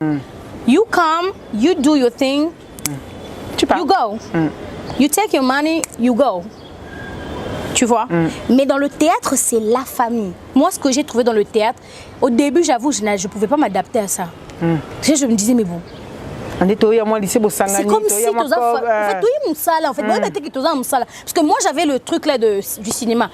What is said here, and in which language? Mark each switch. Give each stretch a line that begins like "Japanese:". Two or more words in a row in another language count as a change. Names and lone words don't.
English: You come, you do your thing, you go. You take your money, you go.
French: Tu vois? Mais dans le théâtre, c'est la famille. Moi, ce que j'ai trouvé dans le théâtre, au début, j'avoue, je ne pouvais pas m'adapter à ça. Parce que je me disais, mais bon. C'est comme si tu en fait, parce que moi j'avais le truc là du cinéma.